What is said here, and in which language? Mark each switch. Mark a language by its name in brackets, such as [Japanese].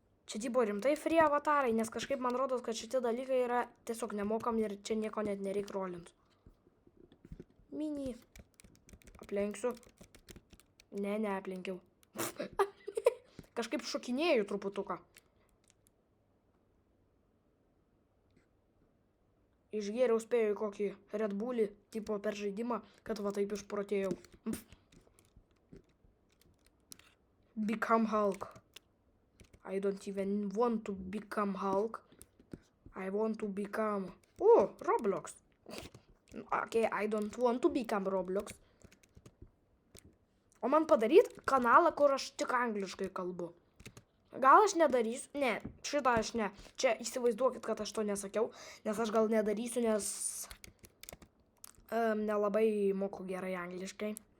[Lithuanian] Čia tipo rimtai free avatarai, nes kažkaip man rodos, kad šitie dalykai yra tiesiog nemokami ir čia nieko net nereik rolint. Mini. Aplenksiu. Ne, neaplenkiau. Kažkaip šokinėjau truputuką. Išgėriau spėjau kokį Red Bullį tipo per žaidimą, kad va taip išprotėjau. [English] Become Hulk. I don't even want to become Hulk. I want to become... Oh, Roblox. Okay, I don't want to become Roblox. [Lithuanian] O man padaryt kanalą, kur aš tik angliškai kalbu. Gal aš nedarysiu? Ne, šitą aš ne. Čia įsivaizduokit, kad aš to nesakiau, nes aš gal nedarysiu, nes nelabai moku gerai angliškai.